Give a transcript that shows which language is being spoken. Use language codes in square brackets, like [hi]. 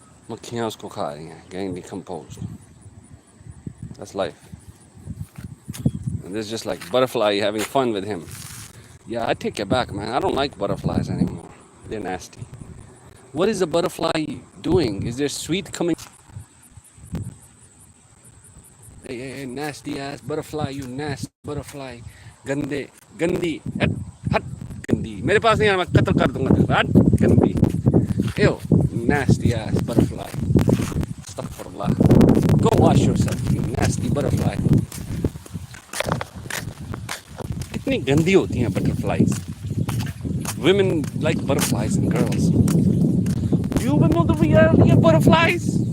[hi] मक्खियाँ उसको खा रही हैं, [en] getting decomposed. That's life. And there's just like butterfly having fun with him. Yeah, I take it back, man. I don't like butterflies anymore. They're nasty. What is the butterfly doing? Is there sweet coming? Hey, nasty ass butterfly, you nasty butterfly. [hi] गंदे, गंदी, हट, गंदी. मेरे पास नहीं आना, मैं कत्ल कर दूंगा. हट, गंदी. [en] Ew, nasty ass butterfly. Astaghfirullah. Go wash yourself, you nasty butterfly. [hi] कितनी गंदी होती हैं butterflies. [en] Women like butterflies and girls. You even know the reality of butterflies?